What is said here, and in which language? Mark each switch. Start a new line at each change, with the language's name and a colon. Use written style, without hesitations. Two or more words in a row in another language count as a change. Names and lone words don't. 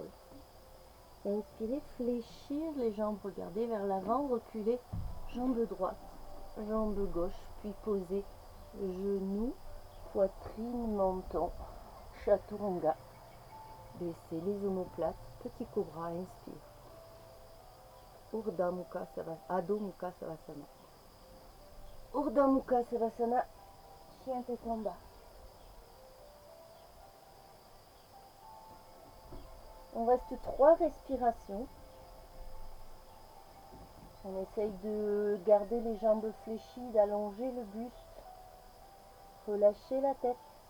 French: Inspirez, fléchir les jambes, regardez vers l'avant, reculez, jambe droite, jambe gauche, puis posez genoux, poitrine, menton, chaturanga. Baissez les omoplates, petit cobra, inspire. Urdhva Mukha Savasana, Adho Mukha Savasana. Urdhva Mukha Savasana, chien tête en bas. On reste 3 respirations. On essaye de garder les jambes fléchies, d'allonger le buste. Relâchez la tête.